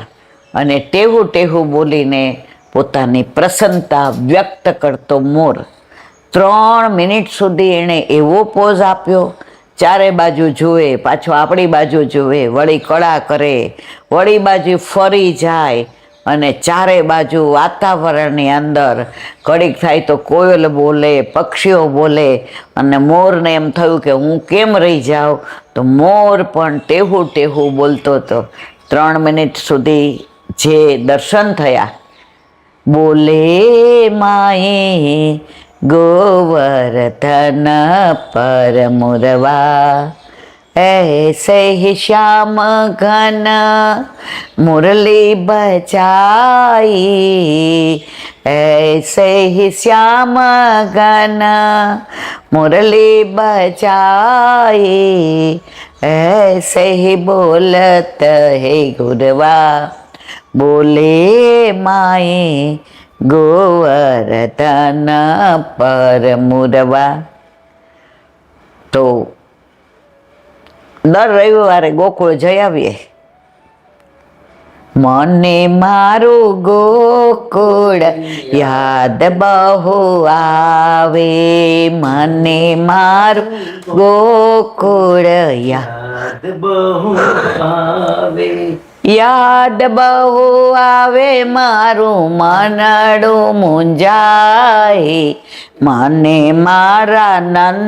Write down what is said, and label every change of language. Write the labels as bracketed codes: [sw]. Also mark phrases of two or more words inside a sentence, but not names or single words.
[gu] અને ટેહું ટેહું બોલીને પોતાની પ્રસન્નતા વ્યક્ત કરતો મોર 3 મિનિટ સુધી એણે એવો પોઝ આપ્યો, ચારે બાજુ જુએ, પાછો આપણી બાજુ જુએ, વળી કળા કરે, વળી બાજુ ફરી જાય, અને ચારે બાજુ વાતાવરણની અંદર ઘડીક થાય તો કોયલ બોલે, પક્ષીઓ બોલે, અને મોરને એમ થયું કે હું કેમ રહી જાઉં, તો મોર પણ ટેહું ટેહું બોલતો હતો. 3 મિનિટ સુધી જે દર્શન થયા. [hi] बोले माए गोवर्धन पर मुरवा, ऐसे ही श्याम घन मुरली बजाई, ऐसे ही श्याम घन मुरली बजाई, ऐसे ही बोलत है गुरवा, बोले माए गोवर्धन पर मुरवा. [gu] તો દર રવિવારે ગોકુળ જઈ આવીએ. મને મારું ગોકુળ યાદ બહુ આવે, મને મારું ગોકુળ યાદ બહુ આવે, યાદ બહુ આવે, મારું મનડું મૂંઝાય, મને મારા નંદ